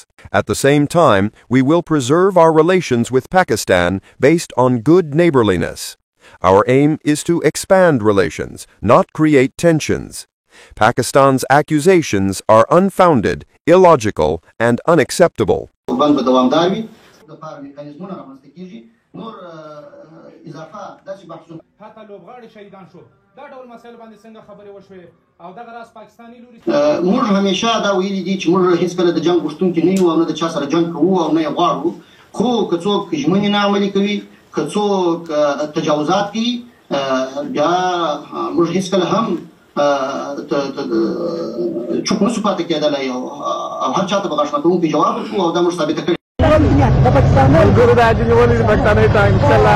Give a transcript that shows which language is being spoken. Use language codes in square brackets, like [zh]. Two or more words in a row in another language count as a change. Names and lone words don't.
[en] At the same time, we will preserve our relations with Pakistan based on good neighborliness. Our aim is to expand relations, not create tensions. Pakistan's accusations are unfounded, illogical, and unacceptable. [ps] حتی لوبغاړي شهیدان شو دا ډول مسایل باندې څنګه خبرې وشوې او دغه راز پاکستاني لوري موږ همیشه دا ویلي دي چې موږ هیڅ کله د جنگ غوښتونکي نه یو او نه د چا سره جنگ کوو او نه یې غواړو خو که څوک ژمنې نه عملي کوي که څوک تجاوزات کوي بیا موږ هیڅ کله هم چوپ نشو پاتې کېدلی او هر چا ته به غاښ ماتوونکی جواب ورکړو او دا موږ ثابته کړې [ms] Guru Raji ni boleh dipakai time, insyaallah.